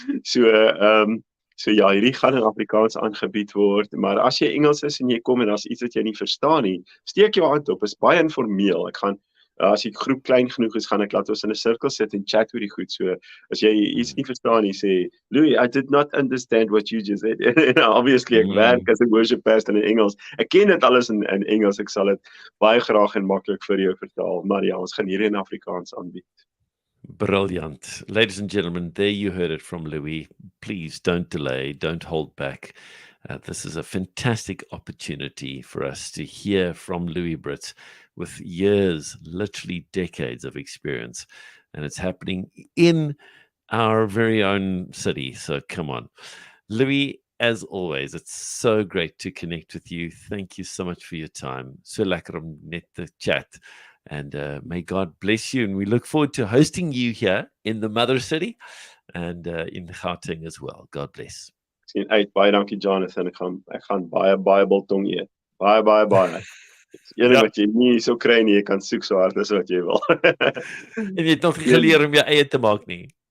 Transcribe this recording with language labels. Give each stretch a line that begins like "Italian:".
Afrikaans: So ja, hierdie gaan in Afrikaans aangebied word, maar as jy Engels is en jy kom en as iets wat jy nie verstaan nie, steek jou hand op. Is baie informeel. Ek gaan as die groep klein genoeg is, gaan ek laat ons in 'n sirkel sit en chat oor die goed. So as jy iets nie verstaan nie, sê Louis,
English: I did not understand what you just said.
Afrikaans: Obviously, ek werk as 'n worship pastor in Engels. Ek ken dit alles in Engels. Ek sal dit baie graag en maklik vir jou vertaal. Maar ja, ons gaan hier in Afrikaans aanbied.
English: Brilliant. Ladies and gentlemen, there you heard it from Louis. Please don't delay, don't hold back. This is a fantastic opportunity for us to hear from Louis Brittz with years, literally decades of experience. And it's happening in our very own city. So come on. Louis, as always, it's so great to connect with you. Thank you so much for your time.
Afrikaans: So lekker om net te chat.
English: And may God bless you. And we look forward to hosting you here in the mother city and in Gauteng as well. God bless.
Afrikaans: Sien uit, baie dankie Jonathan. Ek gaan baie biltong eet. Baie. Enig wat jy nie so kry nie, jy kan soek so hard as wat jy wil. En jy het nog nie geleer om jou eie te maak nie.